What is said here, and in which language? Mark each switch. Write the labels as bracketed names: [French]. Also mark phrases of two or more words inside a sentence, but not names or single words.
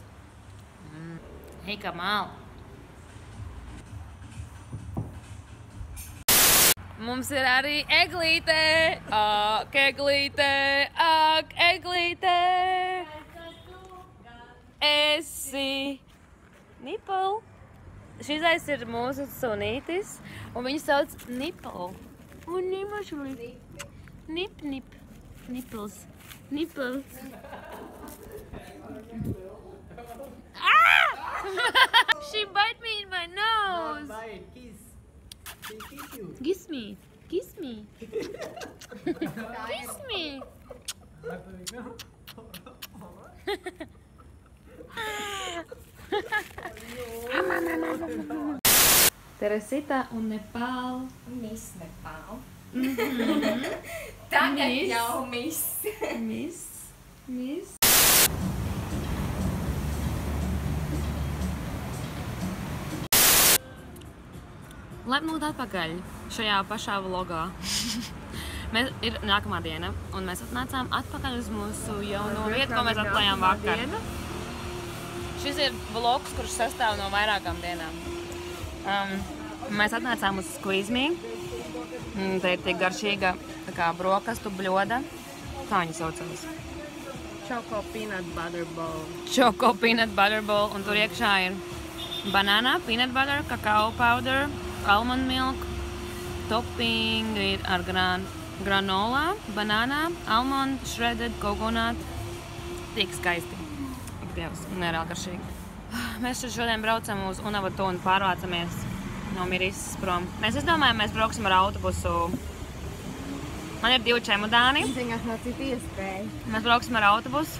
[Latvian] Hei, kā māla. Mums ir arī eglīte. Ak, eglīte, ak, eglīte. Esi Nipple. Šizais ir mūsu sunītis, un viņu sauc Nipple. Un nimašuli. Nip, nip. Nipples. Nipples. Ah! [English] She bite me in my nose. Kiss me. Kiss me. Kiss me. Teresita un Nepal. Miss Nepal. [Latvian] Tagad jau Miss. Miss. Laipni lūgt atpakaļ šajā pašā vlogā. Ir nākamā diena, un mēs atnācām atpakaļ uz mūsu jauno vietu, ko mēs atklājām vakar. Šis ir vlogs, kurš sastāv no vairākām dienām. Mēs atnācām uz Squeeze Me. Te ir tik garšīga brokastu bļoda. Kā viņa saucās? [English] Choco peanut butter bowl. Choco peanut butter bowl, [Latvian] un tur iekšā ir [English] banana, peanut butter, kakao powder, almond milk, [Latvian] topping ir ar [English] granola, banana, almond, shredded, coconut. [Latvian] Tik skaisti. Ak, Dievs, nereāli garšīgi. Mēs šodien braucam uz Unavatu un pārvācamies no Mirisas prom. Mēs izdomājam, mēs brauksim ar autobusu. Man ir 2 čemodāni. Ziņās nav citu iespēju. Mēs brauksim ar autobusu.